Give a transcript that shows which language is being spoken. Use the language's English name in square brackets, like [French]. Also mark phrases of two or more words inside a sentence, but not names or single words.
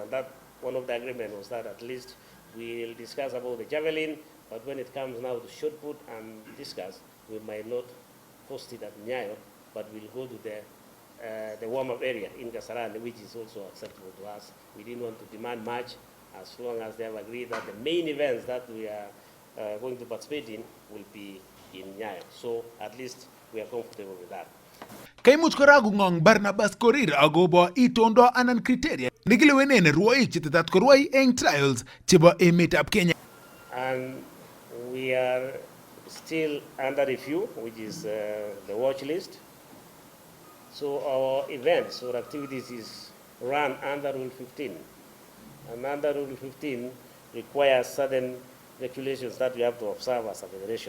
[English] And that one of the agreement was that at least we'll discuss about the javelin, but when it comes now to shot put and discuss, we might not host it at Nyayo, but we'll go to the warm-up area in Kasarani, which is also acceptable to us. We didn't want to demand much, as long as they have agreed that the main events that we are going to participate in will be in Nyayo. So at least we are comfortable with that. [Kalenjin] Kaimuch kora kong'ong Barnabas Korir agobo itondo anan kriteria nekilewenen rwoik chetetat korwai eng trials chebo emetab Kenya. [English] And we are still under review, which is the watch list. So our events or activities is run under Rule 15. And under Rule 15 requires certain regulations that we have to observe as a federation.